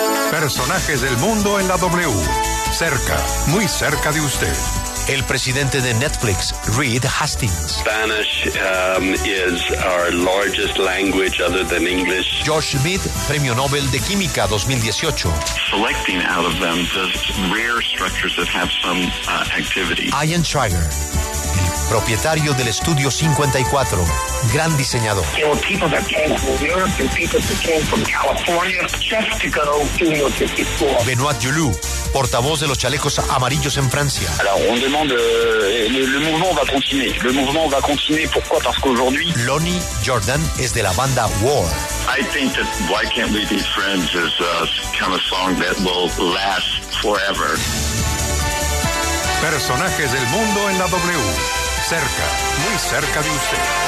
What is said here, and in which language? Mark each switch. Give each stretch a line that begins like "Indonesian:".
Spanish: Personajes del mundo en la W. Cerca, muy cerca de usted. El presidente de Netflix, Reed Hastings.
English: Spanish is our largest language other than English.
Spanish: Josh Smith, Premio Nobel de Química 2018.
English: Selecting out of them the rare structures that have some activity.
Spanish: Ian Schreier, propietario del Estudio 54, gran diseñador.
English: There were people that came from Europe and people that came from California just to go to Studio 54.
Spanish: Benoit Jouleau, portavoz de los chalecos amarillos en Francia.
French: Alors, on demande, le mouvement va continuer. Le mouvement va continuer, pourquoi? Parce qu'aujourd'hui...
Spanish: Lonnie Jordan es de la banda War.
English: I think that Why Can't We Be Friends is a kind of song that will last forever.
Spanish: Personajes del mundo en la W. Cerca, muy cerca de usted.